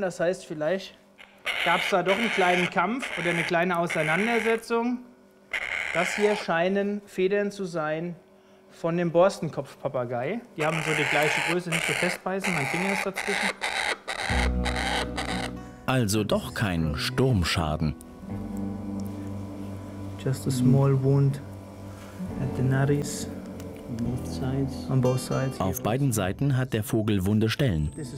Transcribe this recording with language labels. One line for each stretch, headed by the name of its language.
German: Das heißt, vielleicht gab es da doch einen kleinen Kampf oder eine kleine Auseinandersetzung. Das hier scheinen Federn zu sein von dem Borstenkopf-Papagei. Die haben so die gleiche Größe, nicht so festbeißen, mein Finger ist dazwischen. Also doch kein Sturmschaden.
English: Just a small wound at the nares.
German: Auf beiden Seiten hat der Vogel wunde Stellen.